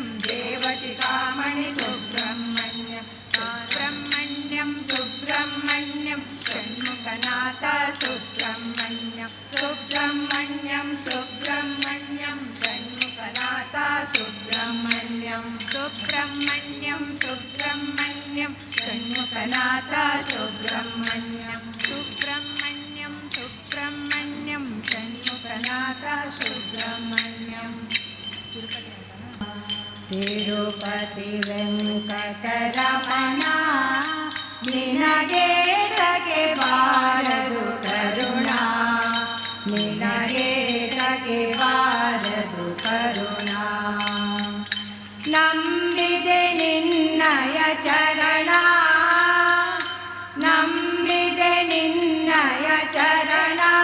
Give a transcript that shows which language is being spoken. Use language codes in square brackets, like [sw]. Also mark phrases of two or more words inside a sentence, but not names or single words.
[sa] देवशिखामणि सुब्रह्मण्यं सुब्रह्मण्यं सुब्रह्मण्यं षण्मुखनाथ सुब्रह्मण्यं सुब्रह्मण्यं सुब्रह्मण्यं षण्मुखनाथ सुब्रह्मण्यं सुब्रह्मण्यं सुब्रह्मण्यं षण्मुखनाथ सुब्रह्मण्यं सुब्रह्मण्यं सुब्रह्मण्यं षण्मुखनाथ सुब्रह्मण्यं [kn] ತಿರುಪತಿ ವೆಂಕಟರಮಣ ನಿನಗೆ ತಗೆ ಬಾರದು ಕರುಣ ನಿನಗೆ ತಗೆ ಬಾರದು ಕರುಣ ನಂಬಿದೆ ನಿನ್ನಯ ಚರಣ ನಂಬಿದೆ ನಿನ್ನಯ ಚರಣ